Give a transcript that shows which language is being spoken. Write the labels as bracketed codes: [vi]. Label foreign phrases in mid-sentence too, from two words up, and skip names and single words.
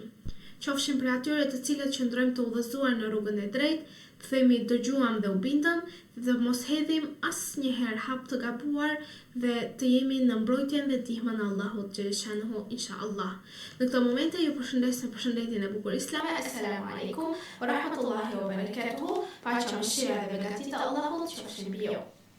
[sq] Qofshim për atyre të cilët qëndrojmë të udhëzuar në rrugën e drejtë, të themi dëgjuam dhe u bindëm, dhe mos hedhim asnjëherë hap të gabuar dhe të jemi në mbrojtjen dhe ndihmën e Allahut [ar] جل شأنه إن شاء الله. [sq] Në këtë momente ju përshëndes me përshëndetjen e bukur islame. [ar] السلام عليكم ورحمة الله وبركاته. [sq] Paqja, mëshira dhe begati të Allahut qofshin mbi ju.